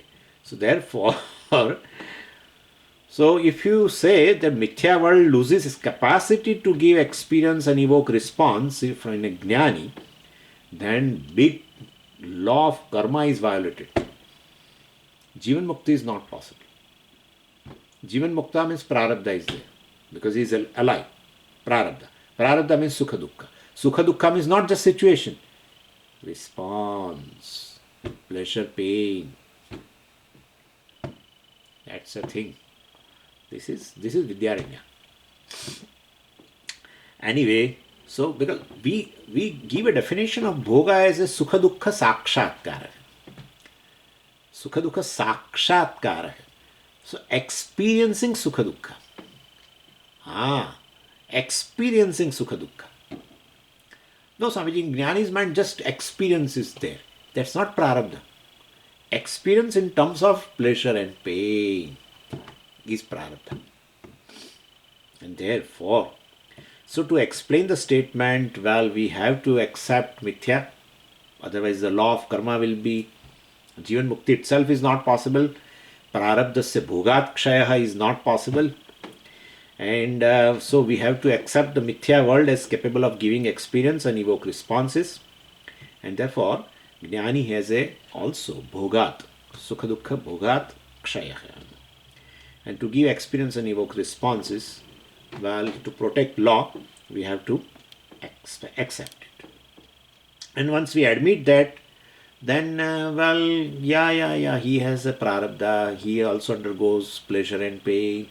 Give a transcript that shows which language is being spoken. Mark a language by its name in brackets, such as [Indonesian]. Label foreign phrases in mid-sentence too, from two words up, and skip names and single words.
[English] So therefore, so if you say that mithya world loses its capacity to give experience and evoke response from a jnani, then big law of karma is violated. [Sanskrit] Jivan mukti [English] is not possible. [Sanskrit] Jivan mukta [English] means prarabdha is there because he is alive. [Sanskrit] Prarabdha. Prarabdha [English] means [Sanskrit] sukha dukkha. Sukha dukkha [English] means not just situation. Response. Pleasure, pain. That's a thing. This is Vidyaranya. Anyway, so because we give a definition of bhoga as a [Sanskrit] sukha dukkha sakshatkara. Sukha dukkha sakshatkara. [English] So experiencing [Sanskrit] sukha dukkha. [English] Experiencing [Sanskrit] sukha dukkha. [English] No, Swamiji, in Jnani's mind just experience is there. That's not prarabdha. Experience in terms of pleasure and pain is prarabdha. And therefore, so to explain the statement, we have to accept mithya. Otherwise, the law of karma will be [Sanskrit] Jivan mukti [English] itself is not possible. [Sanskrit] Prarabdhasya bhogat kshayaha [English] is not possible. And so we have to accept the mithya world as capable of giving experience and evoke responses. And therefore, Jnani has also [Sanskrit] bhogat, sukha dukkha bhogat kshayaha. [English] And to give experience and evoke responses, to protect law, we have to accept it. And once we admit that, then, he has a prarabdha, he also undergoes pleasure and pain.